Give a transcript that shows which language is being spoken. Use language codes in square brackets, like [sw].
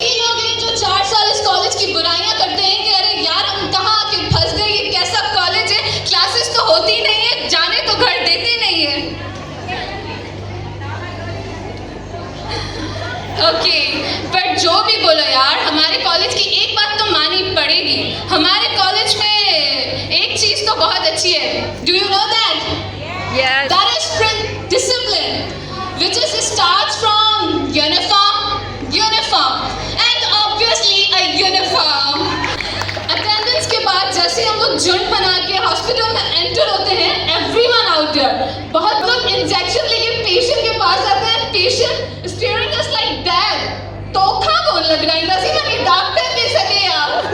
[hi] ये लोग हैं जो 4 साल इस कॉलेज की बुराइयां करते हैं कि अरे यार हम कहाँ आके फंस गए, ये कैसा कॉलेज है, क्लासेस तो होती नहीं है, जाने तो घर देते नहीं है। ओके, पर जो भी बोलो यार, हमारे कॉलेज की एक बात तो माननी पड़ेगी। हमारे कॉलेज में एक चीज तो बहुत अच्छी है। [en] Do you know that? Yes. That is discipline, which starts from uniform, and obviously a uniform. [hi] Attendance के बाद जैसे हम लोग झुंड बना के हॉस्पिटल में एंटर होते हैं, [en] everyone out there, [hi] बहुत लोग इंजेक्शन लेके पेशेंट के पास आते हैं, patient [en] staring us like that. [hi] तोखा कौन लग रहा है? नसीब नहीं डॉक्टर दे सके आप।